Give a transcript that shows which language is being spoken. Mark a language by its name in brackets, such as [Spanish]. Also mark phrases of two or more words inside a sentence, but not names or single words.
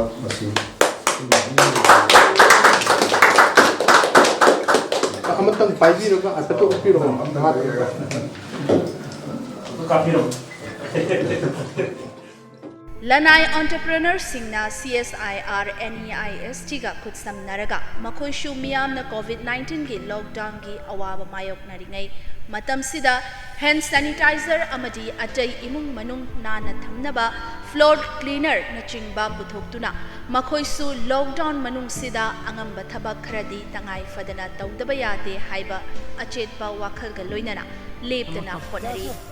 [Manipuri] लनाई एंटरप्रेन्योर सिंगना CSIR NEIST का खुदसमनरगा मखोइशु मियामना कोविड-19 की लॉकडाउन की अवाब मायोकनरिङै मतमसिदा [English] hand sanitizer [Manipuri] अमदी अटै इमुंग मनुंग नाना थमनबा [English] floor cleaner [Manipuri] नचिंगबा पुथोक्तुना मखोइसु लॉकडाउन मनुंगसिदा अंगंबा थबक खरदी तंगाई फदना तौदबा यादे हाइबा अचेतबा वाखलगा लोइनना लेपदना होनरी